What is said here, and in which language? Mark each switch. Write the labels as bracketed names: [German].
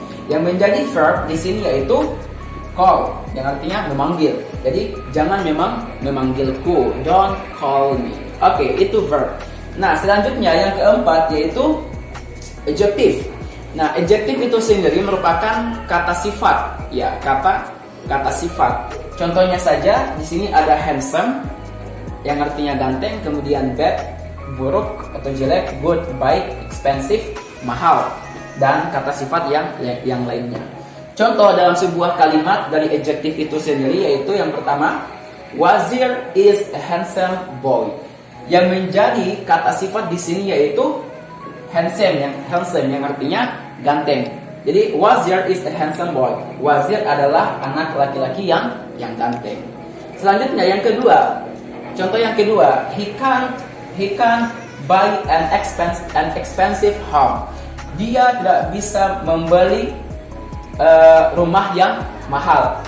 [Indonesian] Yang menjadi verb di sini yaitu call, yang artinya memanggil. Jadi jangan memanggilku, [English] don't call me. [Indonesian] Oke, itu verb. Nah, selanjutnya yang keempat yaitu adjective. Nah, adjective itu sendiri merupakan kata sifat, ya, kata sifat. Contohnya saja di sini ada handsome yang artinya ganteng, kemudian bad buruk atau jelek, good baik, expensive mahal, dan kata sifat yang lainnya. Contoh dalam sebuah kalimat dari adjective itu sendiri yaitu yang pertama, [English] Wazir is a handsome boy. [Indonesian] Yang menjadi kata sifat di sini yaitu handsome yang artinya ganteng. Jadi [English] Wazir is a handsome boy. [Indonesian] Wazir adalah anak laki-laki yang ganteng. Selanjutnya yang kedua, contoh yang kedua, [English] he can't buy an expensive home. [Indonesian] Dia tidak bisa membeli rumah yang mahal.